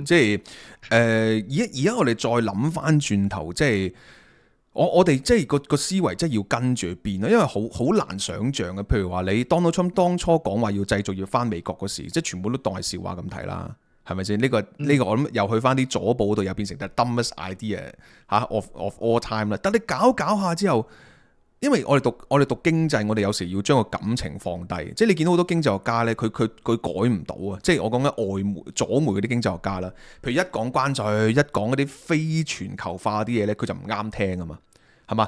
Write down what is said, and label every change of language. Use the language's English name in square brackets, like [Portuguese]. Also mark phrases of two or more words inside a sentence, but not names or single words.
[Cantonese] 即係而家我哋再諗翻轉頭，即係我哋即係個思維真係要跟住變啦，因為好難想像嘅。譬如話你 Donald Trump 當初講話要製造業翻美國嗰時，即係全部都當係笑話咁睇啦，係咪先？呢個我諗又去翻啲左報度，又變成 [English] the dumbest idea of all time [Cantonese] 啦。但你搞下之後，因為我哋讀經濟，我哋有時要將個感情放低，即係你見到好多經濟學家咧，佢改唔到啊！即係我講緊外媒左媒嗰啲經濟學家啦，譬如一講關稅，一講嗰啲非全球化啲嘢咧，佢就唔啱聽啊嘛，係嘛？